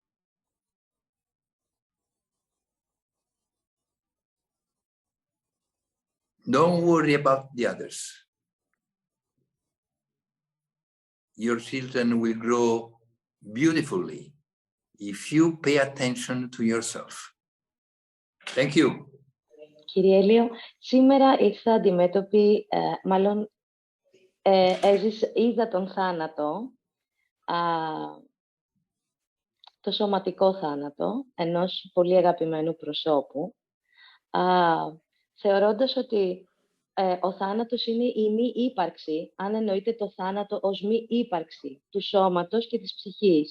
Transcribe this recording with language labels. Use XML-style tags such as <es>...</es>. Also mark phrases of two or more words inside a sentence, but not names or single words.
<en>Don't worry about the others. Your children will grow beautifully if you pay attention to yourself. Thank you.</en> <el>Κύριε Έλιο, σήμερα ήρθα αντιμέτωπη, είδα τον θάνατο, το σωματικό θάνατο ενός πολύ αγαπημένου προσώπου, θεωρώντας ότι ο θάνατος είναι η μη ύπαρξη, αν εννοείται το θάνατο ως μη ύπαρξη του σώματος και της ψυχής.</el>